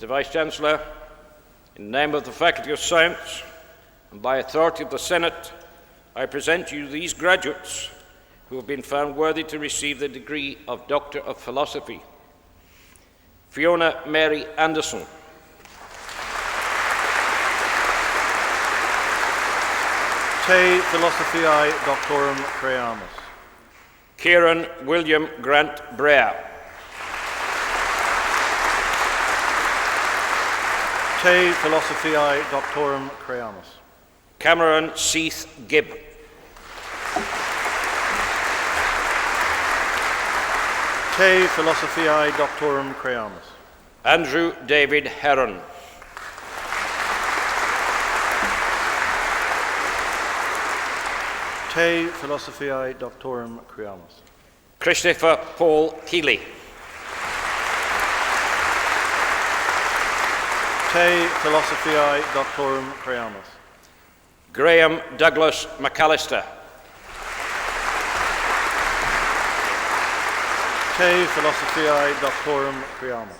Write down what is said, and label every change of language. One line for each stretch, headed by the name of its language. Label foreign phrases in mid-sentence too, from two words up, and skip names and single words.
English: Vice-Chancellor, in the name of the Faculty of Science and by authority of the Senate, I present to you these graduates who have been found worthy to receive the degree of Doctor of Philosophy. Fiona Mary Anderson.
Latin: Te philosophiae doctorum creamus.
English: Kieran William Grant Brea.
Latin: Te philosophiae doctorum creamus.
English: Cameron Seath Gibb.
Latin: Te philosophiae doctorum creamus.
English: Andrew David Heron.
Latin: Te philosophiae doctorum creamus.
English: Christopher Paul Keeley.
Latin: Te philosophiae doctorum creamus.
English: Graham Douglas McAllister.
Latin: Te philosophiae doctorum creamus.